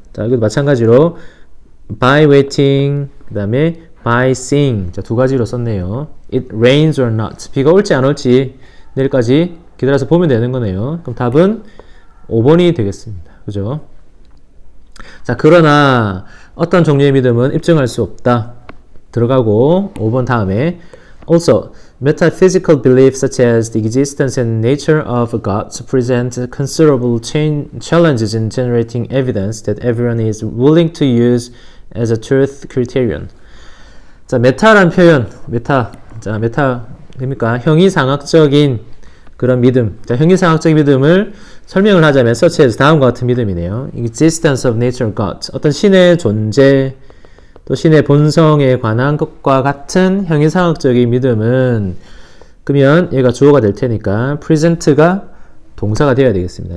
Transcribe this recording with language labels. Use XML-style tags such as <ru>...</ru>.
<ko>자, 이것도 마찬가지로</ko> <en>by waiting,</en> <ko>그 다음에</ko> <en>by seeing.</en> <ko>자, 두 가지로 썼네요.</ko> <en>It rains or not.</en> <ko>비가 올지 안 올지 내일까지 기다려서 보면 되는 거네요. 그럼 답은 5번이 되겠습니다. 그죠? 자, 그러나 어떤 종류의 믿음은 입증할 수 없다. 들어가고 5번 다음에</ko> <en>also metaphysical beliefs such as the existence and nature of gods present considerable challenges in generating evidence that everyone is willing to use as a truth criterion.</en> <ko>자, 메타란 표현, 자, 메타 됩니까? 형이상학적인 그런 믿음. 자, 형이상학적인 믿음을 설명을 하자면</ko> <en>such as</en> <ko>다음과 같은 믿음이네요.</ko> <en>existence of nature God.</en> <ko>어떤 신의 존재, 또 신의 본성에 관한 것과 같은 형이상학적인 믿음은 그러면 얘가 주어가 될 테니까 present가 동사가 되어야 되겠습니다.</ko>